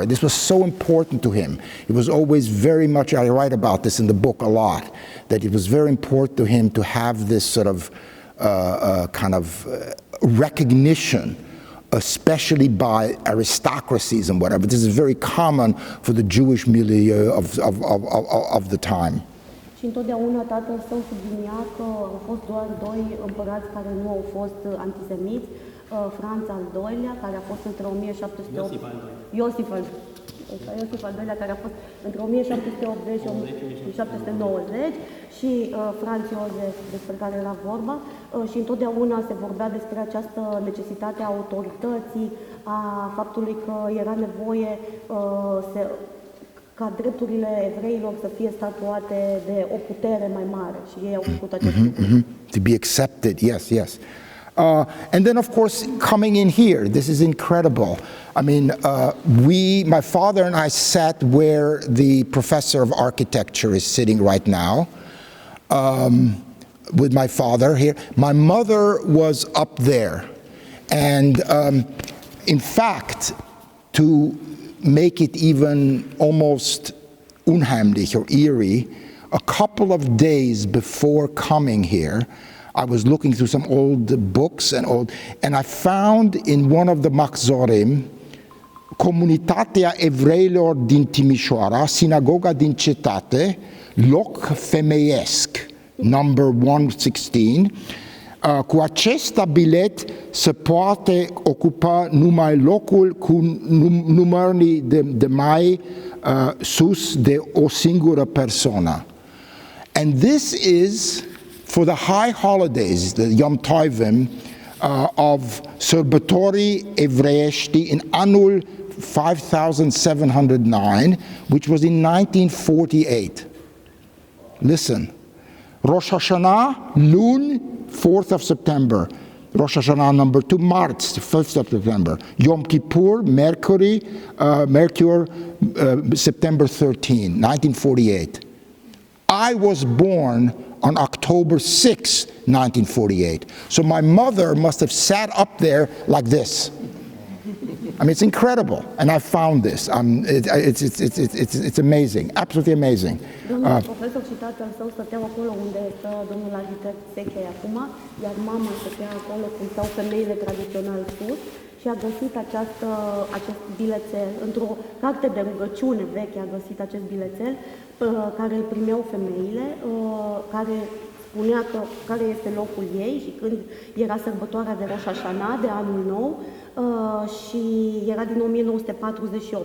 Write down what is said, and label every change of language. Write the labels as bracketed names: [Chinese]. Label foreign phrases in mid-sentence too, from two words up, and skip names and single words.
[English] This was so important to him. It was always very much, I write about this in the book a lot, that it was very important to him to have this sort of recognition, especially by aristocracies and whatever. This is very common for the Jewish milieu of the time. [Romanian] Și întotdeauna tatăl său sublinia că au fost doar 2 împărați care nu au fost antisemiți, Franț al II-lea, care a fost între 1708... Iosif al II-lea, care a fost între 1780 și 1790 și Franz Josef, despre care era vorba, și întotdeauna se vorbea despre această necesitate a autorității, a faptului că era nevoie ca drepturile evreilor să fie statuate de o putere mai mare și ei au făcut acest lucru. [English] To be accepted, yes. And then, of course, coming in here, this is incredible. I mean, my father and I sat where the professor of architecture is sitting right now. with my father here. My mother was up there. And in fact, to make it even almost unheimlich or eerie, a couple of days before coming here, I was looking through some old books and I found in one of the Machzorim, [Romanian] Comunitatea Evreilor din Timișoara, Sinagoga din Cetate, loc femeiesc, [English] number 116. [Romanian] Cu acest tabilet se poate ocupa numai locul cu numărul de mai sus de o singură persoană. [English] And this is for the high holidays, the [Hebrew] Yom Tovim, [English] of [Romanian] sărbătorii evreiești in anul [English] 5709, which was in 1948. Listen, Rosh Hashanah, luni, 4th of September. Rosh Hashanah number 2, March, 5th of September. Yom Kippur, Mercury, September 13, 1948. I was born on October 6, 1948. So my mother must have sat up there like this. I mean, it's incredible, and I found this. It's amazing, absolutely amazing. [Romanian] Domnul profesor și tatăl său stăteau acolo unde stă domnul arhitect Sechei acum, iar mama stătea acolo cum stau femeile tradițional sus și a găsit acest bilețel, într-o carte de rugăciune veche a găsit acest bilețel care îl primeau femeile, care spunea care este locul ei și când era sărbătoarea de Rosh Hashanah, de anul nou, și era din 1948.